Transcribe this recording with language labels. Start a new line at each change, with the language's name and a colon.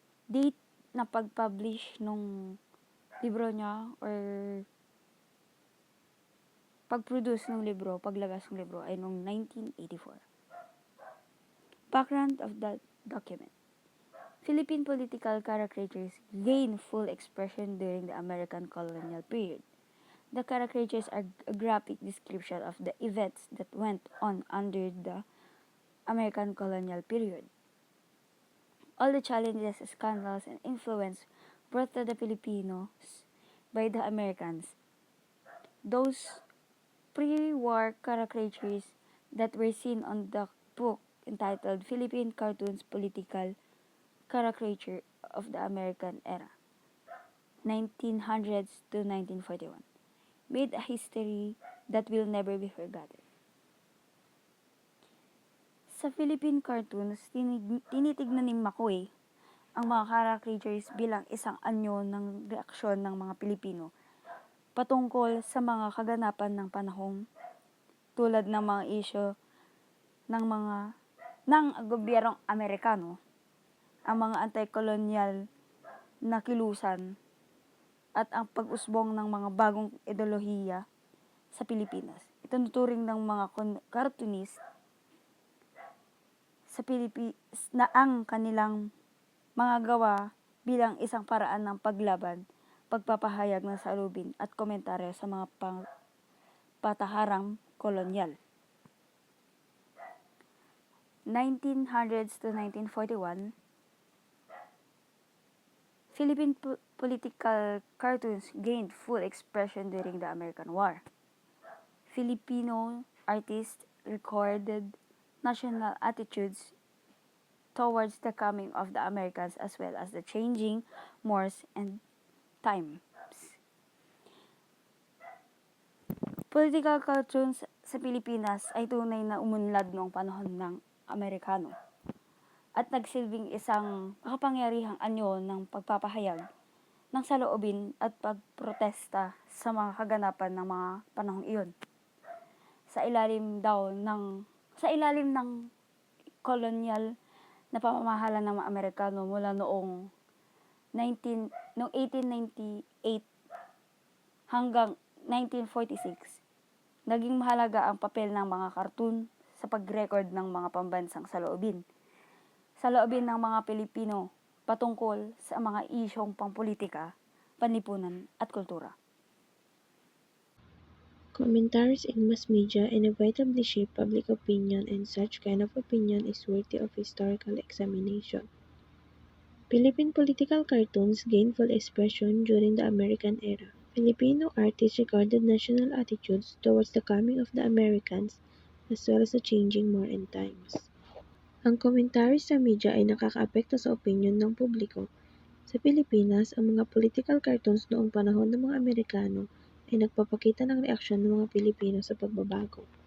Filipino: Date na pag-publish nung libro niya or pag-produce ng libro, paglabas ng libro ay noong 1984.
English: Background of the document. Philippine political caricatures gained full expression during the American colonial period. The caricatures are a graphic description of the events that went on under the American colonial period. All the challenges, scandals, and influence brought to the Filipinos by the Americans. Those pre-war caricatures that were seen on the book entitled Philippine Cartoons Political Caricature of the American Era, 1900s to 1941, made a history that will never be forgotten.
Filipino: Sa Philippine cartoons, tinitignan ni McCoy ang mga caricatures bilang isang anyo ng reaksyon ng mga Pilipino patungkol sa mga kaganapan ng panahong tulad ng mga isyu ng gobyernong Amerikano, ang mga anti-colonial na kilusan at ang pag-usbong ng mga bagong ideolohiya sa Pilipinas. Itinuturing ng mga cartoonist sa Pilipinas na ang kanilang mga gawa bilang isang paraan ng paglaban, pagpapahayag ng salubin at komentaryo sa mga pataharang kolonyal.
English: 1900s to 1941, Philippine political cartoons gained full expression during the American War. Filipino artists recorded national attitudes towards the coming of the Americans as well as the changing mores and times.
Filipino: Political cartoons sa Pilipinas ay tunay na umunlad noong panahon ng Amerikano at nagsilbing isang makapangyarihang anyo ng pagpapahayag ng saloobin at pagprotesta sa mga kaganapan ng mga panahong iyon. Sa ilalim ng kolonyal na pamamahala ng mga Amerikano mula noong 1898 hanggang 1946, naging mahalaga ang papel ng mga cartoon sa pag-record ng mga pambansang saloobin ng mga Pilipino patungkol sa mga isyong pampolitika, panlipunan at kultura.
English: Commentaries in mass media inevitably shape public opinion, and such kind of opinion is worthy of historical examination. Philippine political cartoons gained full expression during the American era. Filipino artists recorded national attitudes towards the coming of the Americans as well as the changing more end times.
Filipino: Ang komentaryo sa media ay nakakaapekto sa opinion ng publiko. Sa Pilipinas, ang mga political cartoons noong panahon ng mga Amerikano ay nagpapakita ng reaksyon ng mga Pilipino sa pagbabago.